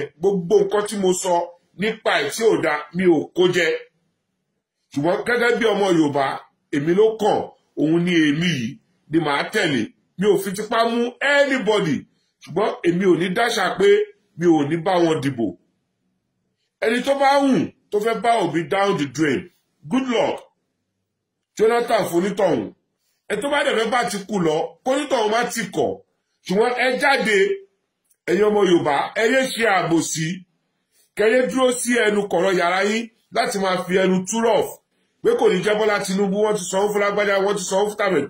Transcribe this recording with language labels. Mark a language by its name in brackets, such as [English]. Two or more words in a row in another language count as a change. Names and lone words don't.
[Yoruba] Gbogbo nǹkan tí mo sọ nípa ẹ̀ tí ò da mi ò kó jẹ. Ṣùgbọ́n gẹ́gẹ́ bí ọmọ Yorùbá, èmi ló kàn, òun ni èmi yìí ni màá tẹ̀lé. Mi ò fi tipá mú anybody, ṣùgbọ́n èmi ò ní dáṣà pé mi ò ní bá wọn dìbò. Ẹni tó bá hùn tó fẹ́ bá Obi [English] down the drain, good luck. [Yoruba] Jonathan fonítọ̀hún, ẹ tó bá dẹ̀fẹ́ bá ti kú lọ, kónítọ̀hún má ti kọ̀. Ṣùgbọ́n ẹ jáde, ẹ̀yin ọmọ Yorùbá, ẹ yé ṣe àbòsí, kẹ́yẹ́ dúró sí ẹnu kọ̀rọ̀ yàrá yín láti máa fi ẹnu túrọ̀f pé kò ní jẹ́ Bọ́lá Tinubu, wọ́n ti sanwó fún lágbájá, wọ́n ti sanwó fún tàbí.